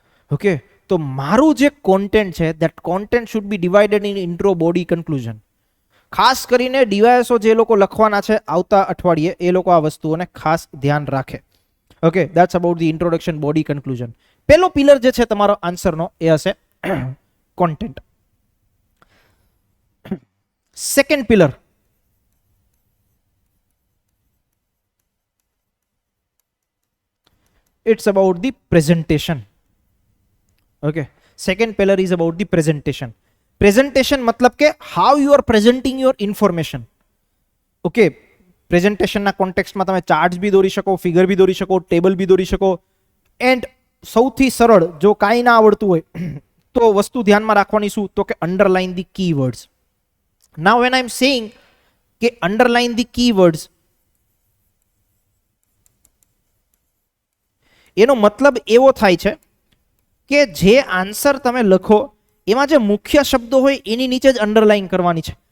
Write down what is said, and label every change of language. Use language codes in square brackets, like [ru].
[en] okay, [gu] તો મારું જે કોન્ટેન્ટ છે [en] That content should be divided in intro body conclusion. [gu] ખાસ કરીને ડીવાયએસઓ જે લોકો લખવાના છે આવતા અઠવાડિયે એ લોકો આ વસ્તુઓને ખાસ ધ્યાન રાખે. [en] Okay, that's about the introduction, body, conclusion. [gu] પહેલો પિલર જે છે તમારો આન્સરનો એ હશે content. [en] Second pillar it's about the presentation. Okay, second pillar is about the presentation. Presentation [hi] मतलब के [en] how you are presenting your information. [gu] Okay, presentation ના context માં તમે ચાર્ટ્સ બી દોરી શકો, ફિગર બી દોરી શકો, ટેબલ બી દોરી શકો. એન્ડ સૌથી સરળ જો કાંઈ ના આવડતું હોય તો વસ્તુ ધ્યાનમાં રાખવાની શું તો કે [en] Underline the keywords. Now when I am saying કે underline the keywords, [gu] એનો મતલબ એવો થાય છે કે જે આન્સર તમે લખો એમાં જે મુખ્ય શબ્દો હોય એની નીચે જ અંડરલાઇન કરવાની છે.